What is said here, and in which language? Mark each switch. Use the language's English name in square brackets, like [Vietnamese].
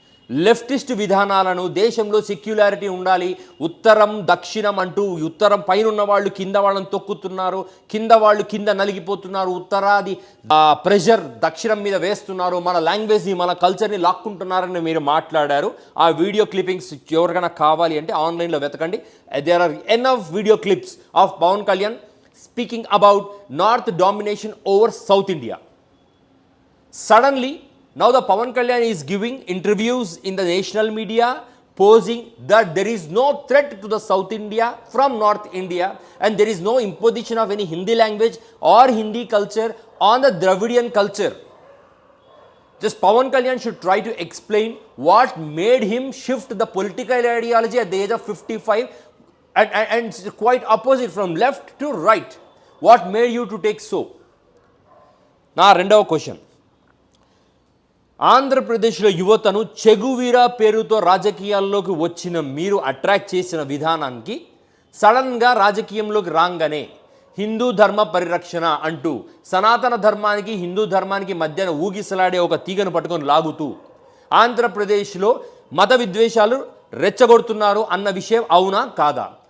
[Telugu] Leftist విధానాలను, దేశంలో సెక్యులారిటీ ఉండాలి, ఉత్తరం దక్షిణం అంటూ ఉత్తరం పైన ఉన్న వాళ్ళు కింద వాళ్ళని తొక్కుతున్నారు, కింద వాళ్ళు కింద నలిగిపోతున్నారు, ఉత్తరాది ప్రెషర్ దక్షిణం మీద వేస్తున్నారు, మన లాంగ్వేజ్ని మన కల్చర్ని లాక్కుంటున్నారని మీరు మాట్లాడారు. ఆ వీడియో క్లిప్పింగ్స్ ఎవరికైనా కావాలి అంటే ఆన్లైన్లో వెతకండి. [English] There are enough video clips of Pawan Kalyan speaking about north domination over south India. Suddenly, now the Pawan Kalyan is giving interviews in the national media posing that there is no threat to the South India from North India and there is no imposition of any Hindi language or Hindi culture on the Dravidian culture. Just Pawan Kalyan should try to explain what made him shift the political ideology at the age of 55 and quite opposite from left to right. What made you to take so? [Telugu] నా రెండవ question, ఆంధ్రప్రదేశ్లో యువతను చెగువీరా పేరుతో రాజకీయాల్లోకి వచ్చిన మీరు attract చేసిన విధానానికి సడన్గా రాజకీయంలోకి రాగానే హిందూ ధర్మ పరిరక్షణ అంటూ సనాతన ధర్మానికి హిందూ ధర్మానికి మధ్యన ఊగిసలాడే ఒక తీగను పట్టుకొని లాగుతూ ఆంధ్రప్రదేశ్లో మత విద్వేషాలు రెచ్చగొడుతున్నారు అన్న విషయం అవునా కాదా?